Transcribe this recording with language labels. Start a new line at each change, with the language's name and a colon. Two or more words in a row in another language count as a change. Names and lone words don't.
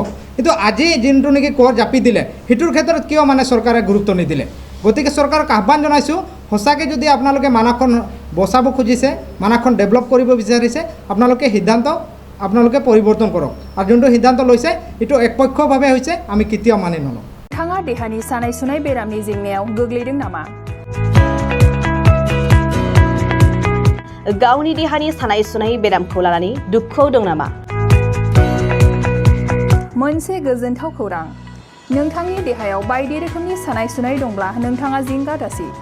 Assamese: কিন্তু আজি যোনটো নেকি কৰ জাপি দিলে সেইটোৰ ক্ষেত্ৰত কিয় মানে চৰকাৰে গুৰুত্ব নিদিলে? গতিকে চৰকাৰক আহ্বান জনাইছোঁ, সঁচাকৈ যদি আপোনালোকে মানাসখন বচাব খুজিছে, মানাসখন ডেভেলপ কৰিব বিচাৰিছে, আপোনালোকে পৰিৱৰ্তন কৰক আৰু যোনটো সিদ্ধান্ত লৈছে এইটো একপক্ষভাৱে হৈছে, আমি কেতিয়াও মানি নলওঁ।
Bodo: नोंथाङा देहानि सानाय सुनाय बेरामनि जेंनायाव गोग्लैदों नामा? गावनि देहानि सानाय सुनाय बेरामखौ लानानै दुखुआव दं नामा? मोनसे गोजोनथाव खौरां, नोंथांनि देहायाव बायदि रोखोमनि सानाय सुनाय दंब्ला नोंथाङा जिंगा दासि।